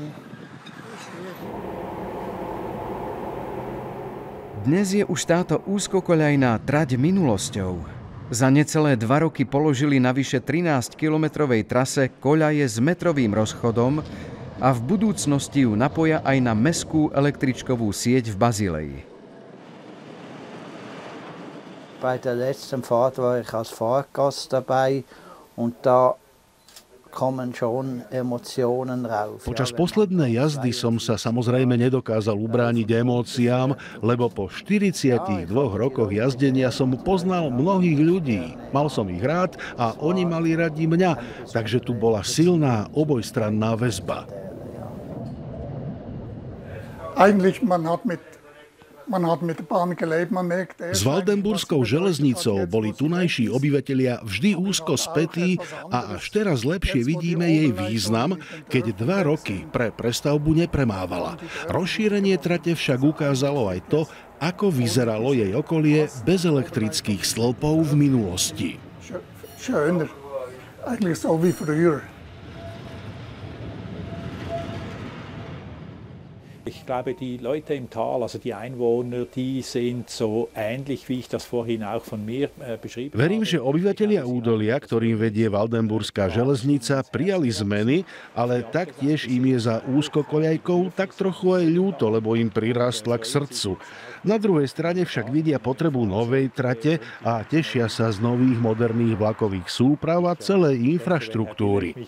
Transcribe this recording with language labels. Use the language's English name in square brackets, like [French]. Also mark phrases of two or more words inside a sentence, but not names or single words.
[Slovak] Dnes je už táto úzkokoľajná trať minulosťou. Za necelé 2 roky položili na vyše 13-kilometrovej trase koľaje s metrovým rozchodom a v budúcnosti ju napoja aj na mestskú električkovú sieť v Bazileji. [German] Bei der letzten Fahrt war ich als Fahrgast dabei und da kommen schon Emotionen rauf. [Slovak] Počas poslednej jazdy som sa samozrejme nedokázal ubrániť emóciám, lebo po 42 rokoch jazdenia som poznal mnohých ľudí. Mal som ich rád a oni mali radi mňa, takže tu bola silná obojstranná väzba. S Waldenburskou železnicou boli tunajší obyvatelia vždy úzko spätí a až teraz lepšie vidíme jej význam, keď 2 roky pre prestavbu nepremávala. Rozšírenie trate však ukázalo aj to, ako vyzeralo jej okolie bez elektrických stĺpov v minulosti. [German] Ich glaube, die Leute im Tal, also die Einwohner, die sind so ähnlich, wie ich das vorhin auch von mir beschrieben habe. [Slovak] Verím, že obyvatelia údolia, ktorým vedie Waldenburská železnica, prijali zmeny, ale taktiež im je za úzkokoľajkou tak trochu aj ľúto, lebo im prirastla k srdcu. Na druhej strane však vidia potrebu novej trate a tešia sa z nových moderných vlakových súprav a celej infraštruktúry.